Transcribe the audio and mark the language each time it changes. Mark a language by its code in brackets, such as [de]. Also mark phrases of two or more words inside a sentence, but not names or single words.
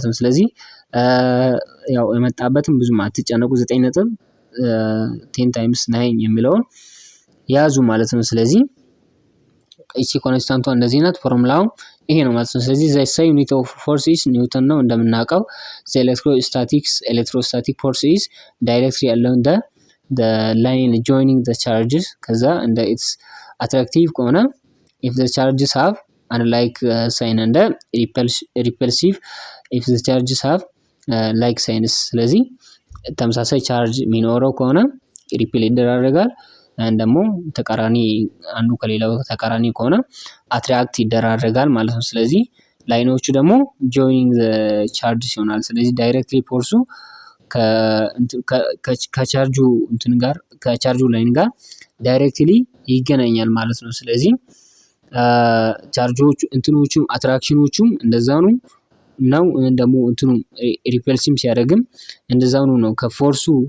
[am] ነው። ስለዚህ ያው የመጣበትም ብዙም አትጨነቁ 9.10 ታይምስ 9 የሚለውን ያዙ ማለት ነው። ስለዚህ እቺ ኮንስታንቷ እንደዚህ ናት። ፎርሙላው ይሄ ነው ማለት ነው። ስለዚህ [en] the SI unit of force is newton [am] ነው እንደምናውቀው። [en] the electrostatic force is directly along the line joining the charges [am] ከዛ እንደ [en] its attractive [am] ከሆነ [en] if the charges have unlike sign and repulsive if the charges have like signs [am] ስለዚህ ተመሳሳይ ቻርጅ የሚኖረው ከሆነ ሪፔል ይደራረጋል ደግሞ ተቃራኒ አንዱ ከሌላው ተቃራኒ ከሆነ አትራክት ይደራረጋል ማለት ነው። ስለዚህ ላይኖቹ ደግሞ [en] joining the charges [am] ይሆናል። ስለዚህ ዳይሬክትሊ ፎርሱ ከቻርጁ እንትን ጋር ከቻርጁ ላይን ጋር ዳይሬክትሊ ይገናኛል ማለት ነው። ስለዚህ ቻርጆቹ እንትኖቹም አትራክሽኖቹም እንደዛው ነው ደግሞ እንትኑ ሪፐልሲቭ ሲያደርግም እንደዛው ነው። ከፎርሱ